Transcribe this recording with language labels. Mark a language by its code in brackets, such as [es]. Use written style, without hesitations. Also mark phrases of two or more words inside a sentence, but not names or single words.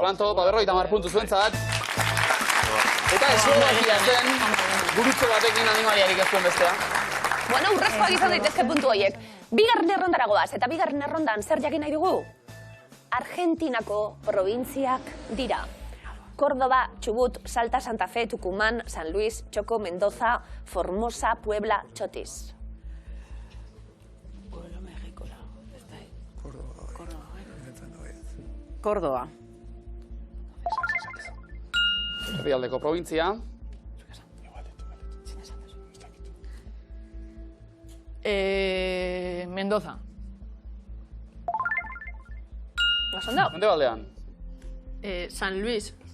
[eu] Planto, 50 puntu zuentzat. Eta Eslovakia zen, gurutze batekin animaliarik ez duen bestea. Bueno, urrezkoak izan daitezke puntu horiek. Bigarren errondara goaz, eta bigarren errondan zer jakin nahi dugu? Argentinako probintziak dira. Córdoba, Chubut, Salta, Santa Fe, Tucumán, San Luis, Choco, Mendoza, Formosa, Puebla, Chotis. Córdoba. Herrialdeko probintzia. Mendoza. Osondo? Mendebaldean. San Luis.